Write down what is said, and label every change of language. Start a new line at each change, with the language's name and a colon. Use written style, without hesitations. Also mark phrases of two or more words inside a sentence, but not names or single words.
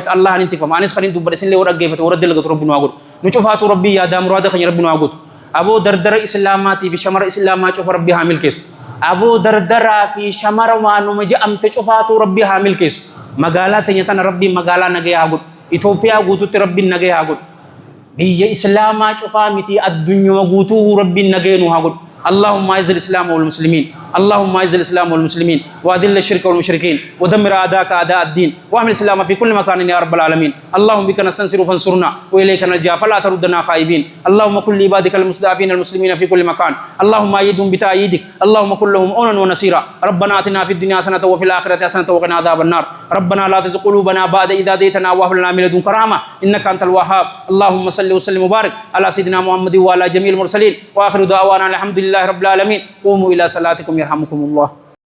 Oromo: is Allah anin tiifama anis kanin dubbadhe isinlee warra geeffate warra dalagatu rabbi nu haa godhu nu cufaatu rabbii yaadaa muraada keenya rabbi nu haa godhu aboo dardara islaamaatii fi shamara islaamaa cufa rabbi haa milkeessu aboo dardaraa fi shamara waanuma je'amte cufaatu rabbi haa milkeessu magaalaa teenya tana rabbi magaalaa nagaya haa godhu Itoophiyaa guututti rabbiin nagaya haa godhu biyya islaamaa cufaa miti addunyaa guutuu rabbiin nagaya nu haa godhu اللهم
Arabic: اعز الاسلام والمسلمين اللهم اعز الاسلام والمسلمين واذل الشرك والمشركين ودمر اعداءك اعداء الدين واحمل الاسلام في كل مكان يا رب العالمين اللهم بك نستنصر فانصرنا واليك نلجا فلا تردنا خائبين اللهم كن لعبادك المستضعفين المسلمين في كل مكان اللهم ايدهم بتأييدك اللهم كن لهم عونا ونصيرا ربنا اتنا في الدنيا حسنه وفي الاخره حسنه وقنا عذاب النار ربنا لا تزغ قلوبنا بعد إذ هديتنا وهب لنا من لدنك رحمه انك انت الوهاب اللهم صل وسلم وبارك على سيدنا محمد وعلى جميع المرسلين واخر دعوانا الحمد لله رب العالمين قوموا الى صلاتكم يرحمكم الله